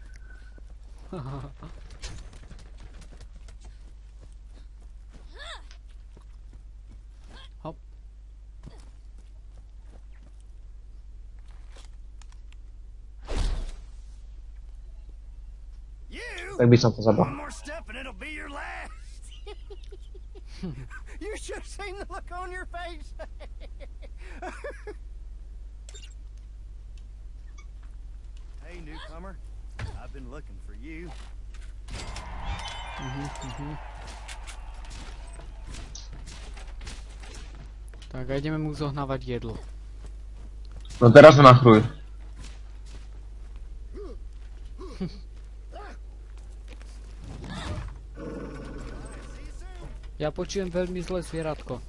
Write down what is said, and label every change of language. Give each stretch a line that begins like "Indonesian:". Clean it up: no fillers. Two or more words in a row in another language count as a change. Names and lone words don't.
Slovak: Hop. Tak by som to zabal.
English: You should have seen the look on your face. Hey, newcomer. I've been looking for you.
Slovak: Tak a ideme mu zohnávať jedlo. No teraz ho nachruj. Ja počujem veľmi zlé zvieratko.